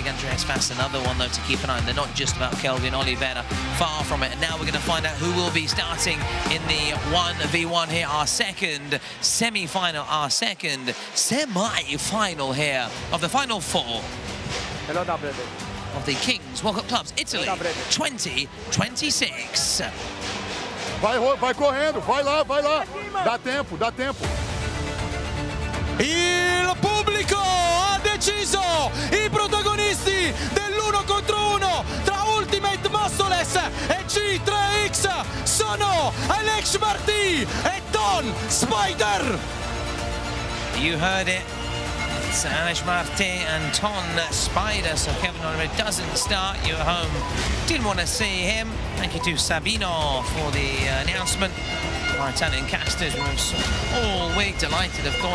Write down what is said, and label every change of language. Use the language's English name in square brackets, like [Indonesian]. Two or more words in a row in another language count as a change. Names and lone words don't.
[English] Andreas Fast, another one, though, to keep an eye on. They're not just about Kelvin Oliveira, far from it. And now we're going to find out who will be starting in the 1v1 here, our second semi-final, here of the Final Four of the Kings World Cup Clubs Italy 2026. [Portuguese] Vai correndo, vai lá. Dá tempo. [Italian] Il pubblico ha deciso i protagonisti dell'1 contro 1 tra Ultimate Mostoles e G3X sono Alex Martí e Ton Spider. [English] You heard it. It's Alex Martí and Ton Spider. So Kevin Oliveira doesn't start. You at home didn't want to see him. Thank you to Sabino for the announcement. Our Italian casters were all week delighted, of course.